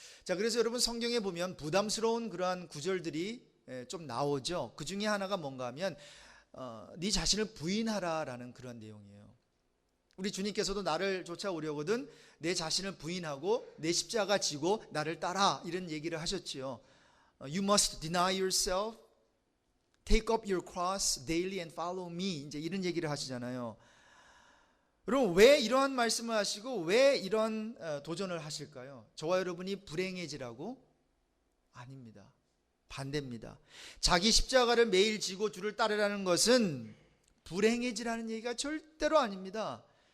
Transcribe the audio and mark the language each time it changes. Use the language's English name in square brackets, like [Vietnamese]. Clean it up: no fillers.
[Korean] 자, 그래서 여러분 성경에 보면 부담스러운 그러한 구절들이 좀 나오죠. 그 중에 하나가 뭔가 하면 네 자신을 부인하라라는 그런 내용이에요. 우리 주님께서도 나를 쫓아오려거든 내 자신을 부인하고 내 십자가 지고 나를 따라 이런 얘기를 하셨지요. [English] You must deny yourself, take up your cross daily and follow me. [Korean] 이제 이런 얘기를 하시잖아요. 여러분 왜 이러한 말씀을 하시고 왜 이런 도전을 하실까요? 저와 여러분이 불행해지라고? 아닙니다. 반대입니다. 자기 십자가를 매일 지고 주를 따르라는 것은 불행해지라는 얘기가 절대로 아닙니다.